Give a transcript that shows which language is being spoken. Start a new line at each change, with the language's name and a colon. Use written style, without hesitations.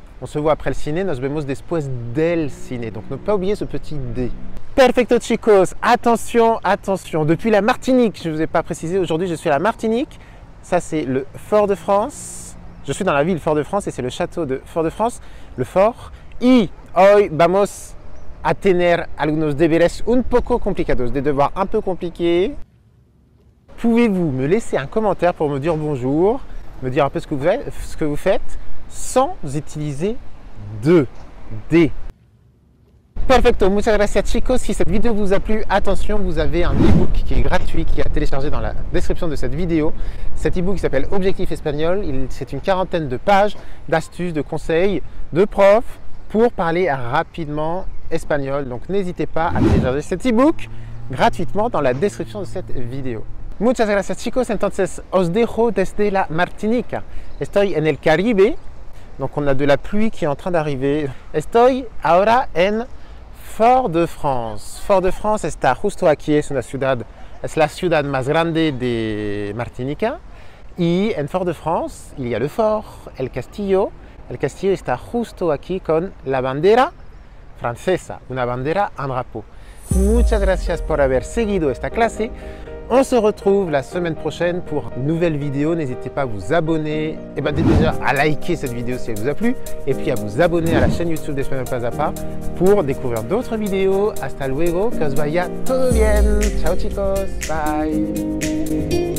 French: On se voit après le ciné,
Spanish: nos vemos después del cine.
French: Donc ne pas oublier ce petit D.
Spanish: Perfecto chicos,
French: attention, attention. Depuis la Martinique, je ne vous ai pas précisé, aujourd'hui je suis à la Martinique. Ça c'est le Fort-de-France. Je suis dans la ville Fort-de-France et c'est le château de Fort-de-France, le fort.
Spanish: Y hoy vamos a tener algunos deberes un poco complicados,
French: des devoirs un peu compliqués. Pouvez-vous me laisser un commentaire pour me dire bonjour, me dire un peu ce que vous faites, sans utiliser de, des.
Spanish: Perfecto, muchas gracias chicos.
French: Si cette vidéo vous a plu, attention, vous avez un e-book qui est gratuit, qui est à télécharger dans la description de cette vidéo. Cet e-book s'appelle Objectif Espagnol. C'est une 40aine de pages, d'astuces, de conseils, de profs pour parler rapidement espagnol. Donc n'hésitez pas à télécharger cet e-book gratuitement dans la description de cette vidéo.
Spanish: Muchas gracias chicos, entonces os dejo desde la Martinica. Estoy en el Caribe,
French: donc on a de la pluie qui est en train d'arriver.
Spanish: Estoy ahora en Fort-de-France. Fort-de-France está justo aquí, es la ciudad más grande de Martinica.
French: Y en Fort-de-France, il y a le fort,
Spanish: el castillo. El castillo está justo aquí con la bandera francesa, una bandera,
French: un drapeau.
Spanish: Muchas gracias por haber seguido esta clase.
French: On se retrouve la semaine prochaine pour une nouvelle vidéo. N'hésitez pas à vous abonner, et déjà à liker cette vidéo si elle vous a plu, et puis à vous abonner à la chaîne YouTube d'Espagnol Pas à Pas pour découvrir d'autres vidéos.
Spanish: Hasta luego, que os vaya todo bien.
French: Ciao chicos, bye.